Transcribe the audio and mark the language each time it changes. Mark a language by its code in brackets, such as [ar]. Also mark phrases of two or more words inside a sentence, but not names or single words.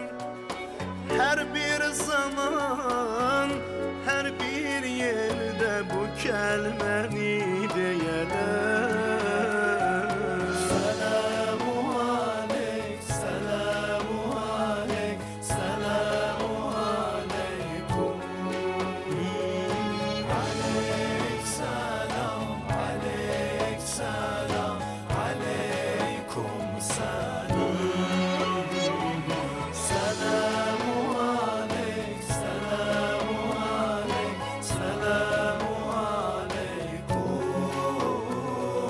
[az] Hər bir zaman, hər bir yerdə bu kəlməni deyələr. [ar] سلام عليك، سلام عليك، سلام عليكم. عليك سلام، عليك سلام، عليكم سلام. سلام عليك، سلام عليك، سلام عليكم.